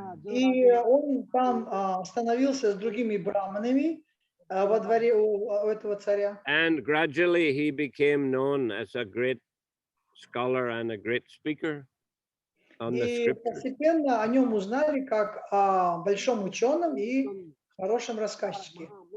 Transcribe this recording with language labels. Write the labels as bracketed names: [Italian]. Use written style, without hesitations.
[Russian] И он там остановился с другими браманами во дворе у этого царя. [English] And gradually he became known as a great scholar and a great speaker on the [Russian] И [English] scriptures. [Russian] постепенно о нем узнали как о большом ученом и хорошем рассказчике.